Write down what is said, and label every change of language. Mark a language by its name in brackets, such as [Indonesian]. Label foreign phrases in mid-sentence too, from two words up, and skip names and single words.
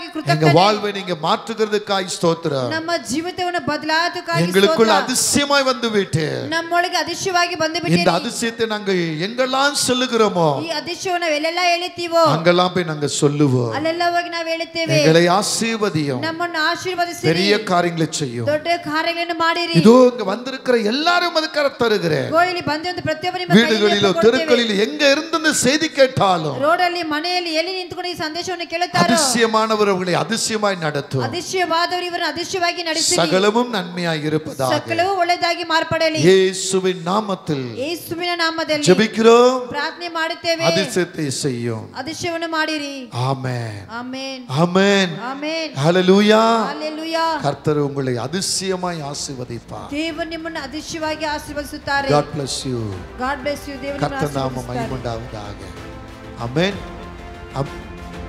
[Tamil] எங்க [Kannada] ಕೃತಜ್ಞತೆ. [Tamil] வாழ்வை நீங்க மாற்றுகிறதுக்காய் ஸ்தோத்திரம். [Kannada] ನಮ್ಮ ಜೀವಿತವನ್ನು ಬದಲಾಯಿಸುವುದಕ್ಕಾಗಿ [Tamil] எங்களுக்குள்ள [Kannada] ಸ್ತೋತ್ರ. [Tamil] அதிசயமாய் வந்து விட்டு [Kannada] ನಮ್ಮೊಳಗೆ ಅದಿಶ್ಯವಾಗಿ ಬಂದು [Tamil] இந்த [Kannada] ಬಿಟ್ಟಿರಿ. [Tamil] அதிசயத்தை நாங்க எங்கெல்லாம் சொல்லுகிறோமோ [Kannada] ಈ ಅದಿಶ್ಯವನ್ನು ನಾವೆಲ್ಲೆಲ್ಲ ಹೇಳುತ್ತೀವೋ [Tamil] அங்கெல்லாம் போய் நாங்க சொல்லுவோம். [Kannada] ಅಲ್ಲೆಲ್ಲ ಹೋಗಿ ನಾವು ಹೇಳುತ್ತೇವೆ. [Tamil] எங்களை ஆசீர்வதியும், [Kannada] ನಮ್ಮನ್ನು ಆಶೀರ್ವದಿಸಿರಿ, [Tamil] பெரிய காரியங்களை செய்யும். [Kannada] ದೊಡ್ಡ ಕಾರ್ಯಗಳನ್ನು ಮಾಡಿರಿ. [Tamil] இதோ இங்க வந்திருக்கிற எல்லாரும் அதுக்காக தருகிறேன். [Kannada] ಗೋಳಿಲಿ ಬಂದು ಪ್ರತಿಯೊಬ್ಬರು ನಿಮ್ಮ ಕೈಯಲ್ಲಿ [Tamil] வீடுகளிலோ [Kannada] ಕೊಡ್ತೇವೆ. [Tamil] தெருக்களிலோ எங்க இருந்து இந்த செய்தி கேட்டாலும் [Kannada] ರೋಡಲ್ಲಿ ಮನೆಯಲ್ಲಿ ಎಲ್ಲಿ ನಿಂತುಕೊಂಡು ಈ ಸಂದೇಶವನ್ನು ಕೇಳುತ್ತಾರೋ [Tamil] அதிசயமானவர் அவர்களை அதிசயமாய் நடத்தும். [Kannada] ಅದಿಶ್ಯವಾದವರು ಇವರನ್ನು ಅದಿಶ್ಯವಾಗಿ ನಡೆಸಿರಿ. [Tamil] சகலமும் நன்மையாய் இருப்பதாக [Kannada] ಸಕಲವೂ ಒಳ್ಳೆಯದಾಗಿ ಮಾರ್ಪಡಲಿ. [Tamil] இயேசுவின் நாமத்தில் [Kannada] ಯೇಸುವಿನ ನಾಮದಲ್ಲಿ [Tamil] ஜெபிக்கிறோம். [Kannada] ಪ್ರಾರ್ಥನೆ ಮಾಡುತ್ತೇವೆ. [Tamil] அதிசயத்தை செய்யும். [Kannada] ಅದಿಶ್ಯವನ್ನು ಮಾಡಿರಿ. [Tamil] ஆமென், [Kannada] ಆಮೆನ್, [Tamil] ஆமென், [Kannada] ಆಮೆನ್, [Tamil] ஹல்லேலூயா. [Kannada] ಹಲ್ಲೆಲೂಯಾ. [Tamil] கர்த்தர் உங்களை அதிசயமாய் ஆசீர்வதிப்பார். [Kannada] ದೇವರು ನಿಮ್ಮನ್ನು ಅದಿಶ್ಯವಾಗಿ ಆಶೀರ್ವದಿಸುತ್ತಾರೆ. [English] God bless you. God bless you. [Kannada] ದೇವರು ನಿಮ್ಮನ್ನು [Tamil] கர்த்தர் நாம [Kannada] ಆಶೀರ್ವದಿಸುತ್ತಾರೆ. [Tamil] மகிமையுண்டாவதாக. ஆமென்.